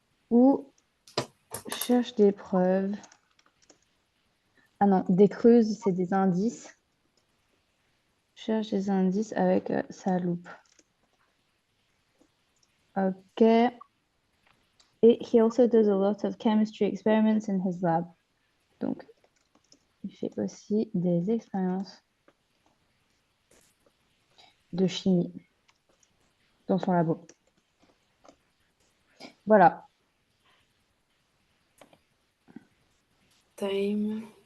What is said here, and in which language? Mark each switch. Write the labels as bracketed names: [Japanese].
[French] Ou cherche des preuves. Ah non, des creuses, c'est des indices. Cherche des indices avec sa loupe. Ok. Et [English] he also does a lot of chemistry experiments in his lab. [French] Donc, il fait aussi des expériences de chimie dans son labo. Voilà. [English] Time.